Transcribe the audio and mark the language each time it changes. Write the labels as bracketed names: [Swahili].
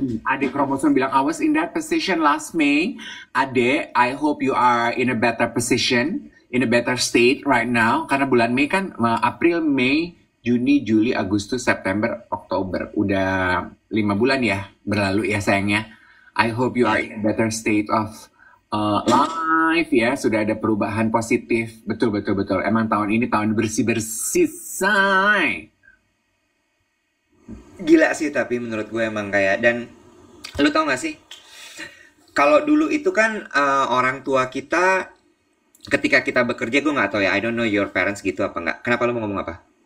[Indonesian] Adik kromosom bilang, [English] I was in that position last May. Adik, I hope you are in a better position, in a better state right now. [Indonesian] Karena bulan Mei kan, April, Mei, Juni, Juli, Agustus, September, Oktober. Udah 5 bulan ya berlalu ya sayangnya. [English] I hope you are in a better state of life ya. [Indonesian] Sudah ada perubahan positif. Betul. Emang tahun ini tahun bersih-bersih, say. Gila sih tapi menurut gue emang kayak. Dan lu tau gak sih? Kalau dulu itu kan orang tua kita ketika kita bekerja, gue gak tahu ya. [English] I don't know your parents [Indonesian] gitu apa enggak. Kenapa lu mau ngomong apa?